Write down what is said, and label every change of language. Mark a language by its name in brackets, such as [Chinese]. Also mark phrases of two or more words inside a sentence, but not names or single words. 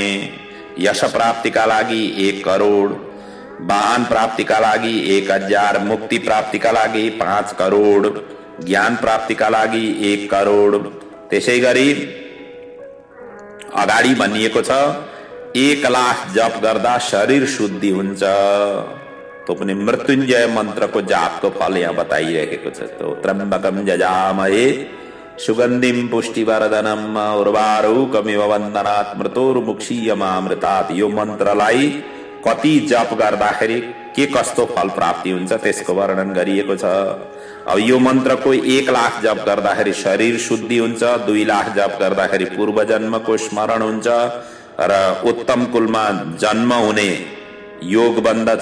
[Nepali] यश प्राप्तिका लागि 1 करोड, वाहन प्राप्तिका लागि 1,000, मुक्ति प्राप्तिका लागि 5 करोड, ज्ञान प्राप्तिका लागि 1 करोड। त्यसै गरी अगाडि भनिएको छ 1 लाख जप गर्दा शरीर शुद्धि हुन्छ। तो पनि मृत्युञ्जय मन्त्रको जापको फल यहाँ बताइरहेको छ। [Sanskrit] तो त्र्यम्बकम जजामहे सुगन्धिम पुष्टिवर्धनम उर्वारुकमिव वन्दनात् मृतोर्मुक्षीयमामृतात्। [Nepali] यो मन्त्रलाई कति जप गर्दाखेरि के कस्तो फल प्राप्ति हुन्छ त्यसको वर्णन गरिएको छ। अब यो मन्त्रको 1 लाख जप गर्दाखेरि शरीर शुद्धि हुन्छ, 2 लाख जप गर्दाखेरि पूर्व जन्मको स्मरण हुन्छ र उत्तम कुलमा जन्म हुने योग बन्दछ।